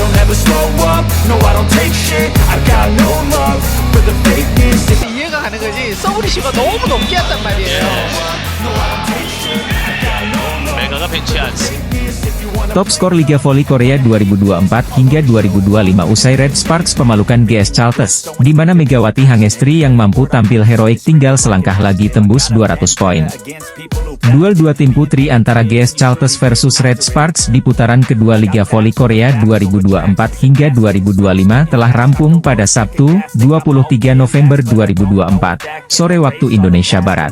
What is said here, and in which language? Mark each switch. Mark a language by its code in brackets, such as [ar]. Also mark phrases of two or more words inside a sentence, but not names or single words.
[en] never slow up, no I don't take shit, I got no love for the fakeness. [ko] 이해가 가는 거지. 서브리시가 너무 높게 했단 말이에요. 메가가 벤치한 [id] Top skor Liga Voli Korea 2024 hingga 2025 usai Red Sparks pemalukan GS Chalters, di mana Megawati Hangestri yang mampu tampil heroik tinggal selangkah lagi tembus 200 poin. Duel dua tim putri antara GS Chalters versus Red Sparks di putaran kedua Liga Voli Korea 2024 hingga 2025 telah rampung pada Sabtu, 23 November 2024, sore waktu Indonesia Barat.